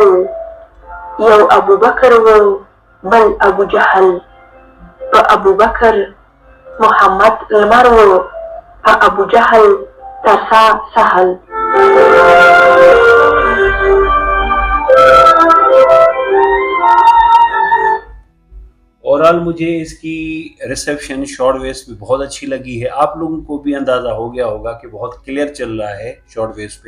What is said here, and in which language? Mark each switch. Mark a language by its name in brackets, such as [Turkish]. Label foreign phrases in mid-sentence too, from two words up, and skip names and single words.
[Pashto] یو ابو بکر و بل ابو جهل په ابو بکر محمد لمر و په ابو جهل ترسا سهل [Urdu] اوورآل مجھے اس کی ریسپشن [English] short waves [Urdu] پہ بہت اچھی لگی ہے. آپ لوگوں کو بھی اندازہ ہو گیا ہوگا کہ بہت کلیئر چل رہا ہے [English] short waves [Urdu] پہ.